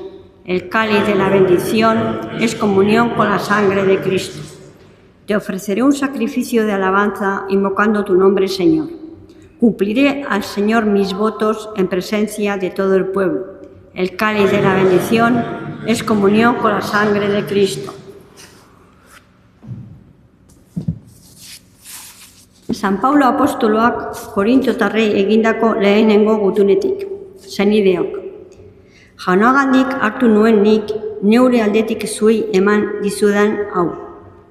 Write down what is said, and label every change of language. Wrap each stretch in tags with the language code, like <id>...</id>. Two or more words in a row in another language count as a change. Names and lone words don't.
<es>El cáliz de la bendición es comunión con la sangre de Cristo. Te ofreceré un sacrificio de alabanza invocando tu nombre, Señor. Cumpliré al Señor mis votos en presencia de todo el pueblo. El cáliz de la bendición es comunión con la sangre de Cristo.</es> <eu>San Paulo apostoloak Korintotarrei egindako lehenengo gutunetik. Senideok. Jaunagandik hartu nuen nik neure aldetik zuei eman dizudan hau.</eu>